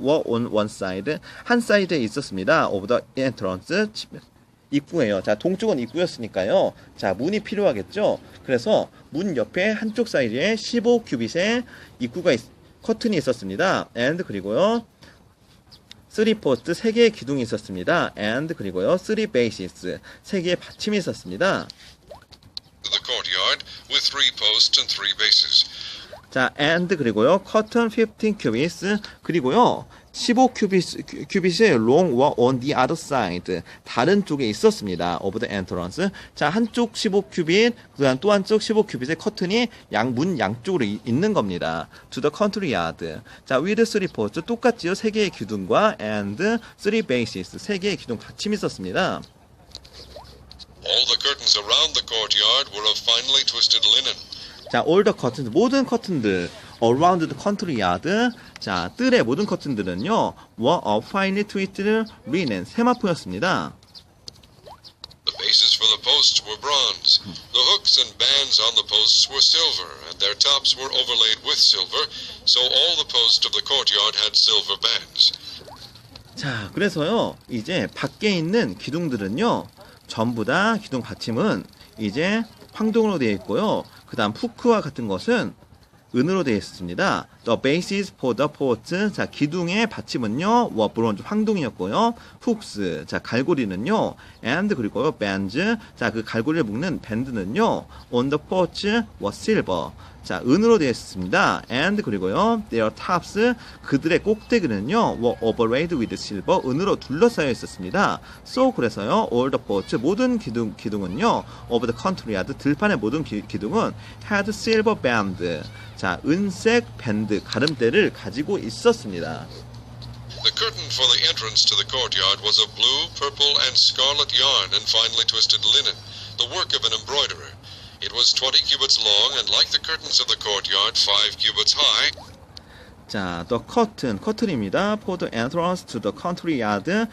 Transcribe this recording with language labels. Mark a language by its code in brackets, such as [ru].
[en] were on one side, 한 사이드에 있었습니다. of the entrance, 입구예요. [ko] 자, 동쪽은 입구였으니까요. 자, 문이 필요하겠죠. 그래서 문 옆에 한쪽 사이드에 15큐빗의 커튼이 있었습니다. and 그리고요, 3 posts, 3개의 기둥이 있었습니다. and 그리고요, 3 bases, 3개의 받침이 있었습니다. [en] The courtyard with 3 posts and 3 bases. 자, and 그리고요, curtain 15 cubits, 그리고요, 15큐빗의 long were on the other side, 다른 쪽에 있었습니다. of the entrance. [ko] 자, 한쪽 15큐빗, 그다음 또 한쪽 15큐빗의 커튼이 문 양쪽으로 있는 겁니다. to the courtyard. 자, with 3 posts, 똑같지요. 3개의 기둥과 and 3 bases, 3개의 기둥 받침이 있었습니다. [en] All the curtains around the courtyard were of finely twisted linen. [ko] 자, all the curtains, 모든 커튼들 [en] around the country yard. [ko] 자, 뜰의 모든 커튼들은요, were of finely twisted linen, 세마포였습니다. [en] The bases for the posts were bronze. The hooks and bands on the posts were silver, and their tops were overlaid with silver, so all the posts of the courtyard had silver bands. [ko] 자, 그래서요, 이제 밖에 있는 기둥들은요, 전부 다 기둥 받침은 이제 황동으로 되어 있고요. 그 다음 후크와 같은 것은 은으로 되어 있습니다. [en] The basis for the post. [ko] 자, 기둥의 받침은요, were bronze, 황동이었고요. [en] hooks. [ko] 자, 갈고리는요, and 그리고요, bands. 자, 그 갈고리를 묶는 밴드는요, on the post was silver. 자, 은으로 되어 있습니다. [en] and 그리고요, their tops. 그들의 꼭대기는요, were overlaid with silver. [ko] 은으로 둘러싸여 있었습니다. [en] so 그래서요, all the posts. 모든 기둥은요, of the country yard. [ko] 들판의 모든 기둥은 had silver band. 자, 은색 밴드, 가름대를 가지고 있었습니다. [en] The curtain for the entrance to the courtyard was of blue, purple, and scarlet yarn and finely twisted linen, the work of an embroiderer. It was 20 cubits long, and like the curtains of the courtyard, 5 cubits high. [ko] 자, the curtain, 커튼입니다. [en] For the entrance to the country yard.